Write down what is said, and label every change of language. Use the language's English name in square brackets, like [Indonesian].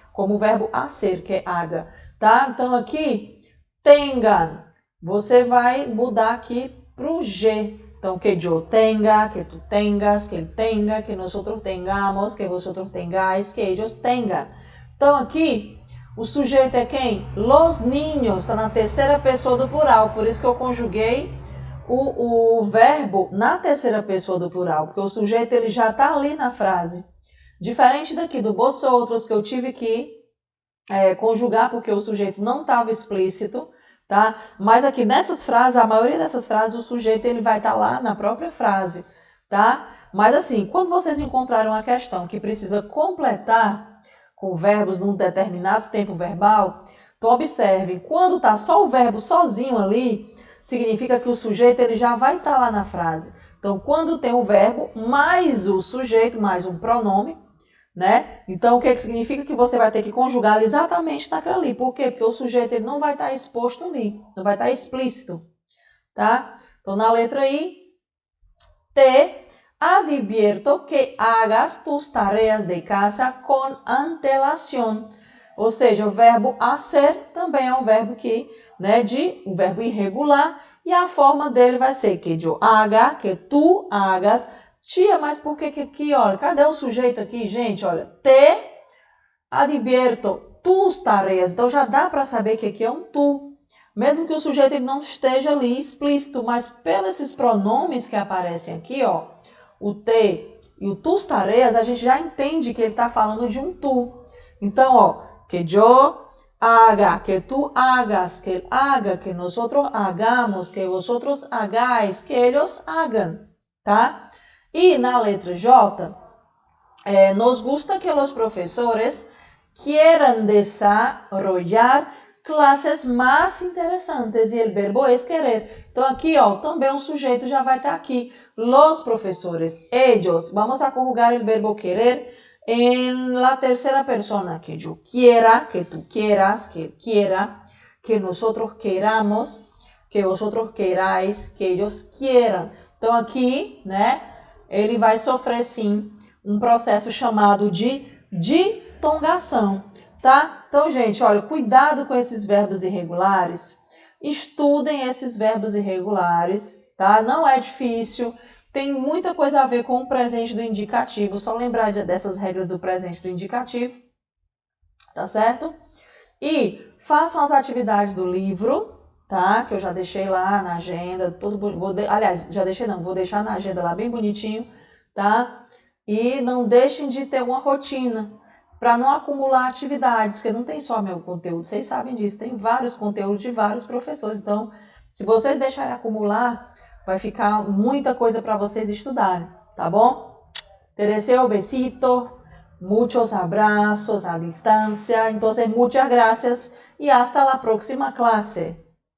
[Portuguese] Como o verbo hacer, que é haga, tá? Então aqui, tengan, você vai mudar aqui para o G. [Spanish] Então, que yo tenga, que tu tengas, que él tenga, que nosotros tengamos, que vosotros tengáis, que ellos tengan. [Portuguese] Então, aqui, o sujeito é quem? Los niños, está na terceira pessoa do plural, por isso que eu conjuguei o verbo na terceira pessoa do plural, porque o sujeito ele já está ali na frase. Diferente daqui do vosotros, que eu tive que conjugar porque o sujeito não estava explícito, tá? Mas aqui nessas frases, a maioria dessas frases, o sujeito ele vai estar lá na própria frase, tá? Mas assim, quando vocês encontrarem uma questão que precisa completar com verbos num determinado tempo verbal, então observem, quando está só o verbo sozinho ali, significa que o sujeito ele já vai estar lá na frase. Então, quando tem o verbo mais o sujeito, mais um pronome, né? Então, o que significa que você vai ter que conjugar exatamente naquela ali. Por quê? Porque o sujeito ele não vai estar exposto ali, não vai estar explícito, tá? Então, na letra I, [Spanish] te advierto que hagas tus tareas de casa con antelación. [Portuguese] Ou seja, o verbo hacer também é um verbo que, né, um verbo irregular, e a forma dele vai ser [Spanish] que yo haga, que tu hagas. [Portuguese] Tia, mas por que aqui, olha, cadê o sujeito aqui, gente? [Spanish] Olha, te advierto tus tareas. [Portuguese] Então, já dá para saber que aqui é um tu. Mesmo que o sujeito ele não esteja ali explícito, mas pelos esses pronomes que aparecem aqui, ó, o te e o tus tareas, a gente já entende que ele está falando de um tu. [Spanish] Então, ó, que yo haga, que tu hagas, que él haga, que nosotros hagamos, que vosotros hagáis, que ellos hagan, tá? [Portuguese] E na letra J, [Spanish] nos gusta que [Portuguese] os professores quieran desarrollar classes mais interessantes e o verbo é querer. Então aqui, ó, também o sujeito já vai estar aqui. [Spanish] Los professores, ellos, vamos a conjugar [Portuguese] o verbo querer [Spanish] en la tercera persona. Que yo quiera, que tú quieras, que él quiera, que nosotros queramos, que vosotros queráis, que ellos quieran. [Portuguese] Então aqui, né? Ele vai sofrer, sim, um processo chamado de ditongação, tá? Então, gente, olha, cuidado com esses verbos irregulares. Estudem esses verbos irregulares, tá? Não é difícil. Tem muita coisa a ver com o presente do indicativo. Só lembrar dessas regras do presente do indicativo, tá certo? E façam as atividades do livro, tá? Que eu já deixei lá na agenda, aliás, já deixei não, vou deixar na agenda lá bem bonitinho, tá? E não deixem de ter uma rotina, para não acumular atividades, porque não tem só meu conteúdo, vocês sabem disso, tem vários conteúdos de vários professores, então, se vocês deixarem acumular, vai ficar muita coisa para vocês estudarem, tá bom? [Spanish] Te deseo besito, muchos abrazos a distancia, entonces muchas gracias y hasta la próxima clase.